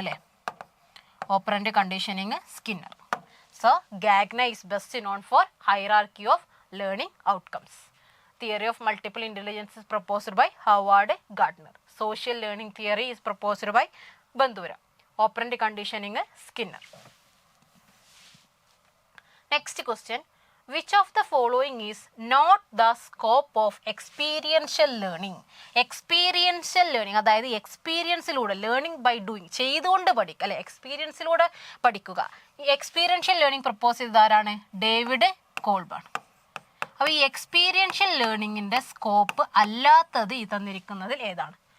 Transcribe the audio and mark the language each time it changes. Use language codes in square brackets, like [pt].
[en] അല്ലേ, operant conditioning Skinner. So Gagne is best known for hierarchy of learning outcomes. Theory of multiple intelligence is proposed by Howard Gardner. Social learning theory is proposed by Bandura. Operant conditioning Skinner. Next question, which of the following is not the scope of experiential learning? [ml] Experiential learning അതായത് എക്സ്പീരിയൻസിലൂടെ, learning by doing, ചെയ്തുകൊണ്ട് പഠിക്കുക, അല്ലെ, എക്സ്പീരിയൻസിലൂടെ പഠിക്കുക. ഈ experiential learning propose ചെയ്തത് ആരാണ്? David കോൾബൺ. അപ്പോൾ ഈ എക്സ്പീരിയൻഷ്യൽ ലേണിങ്ങിൻ്റെ സ്കോപ്പ് അല്ലാത്തത് ഈ തന്നിരിക്കുന്നതിൽ ഏതാണ്?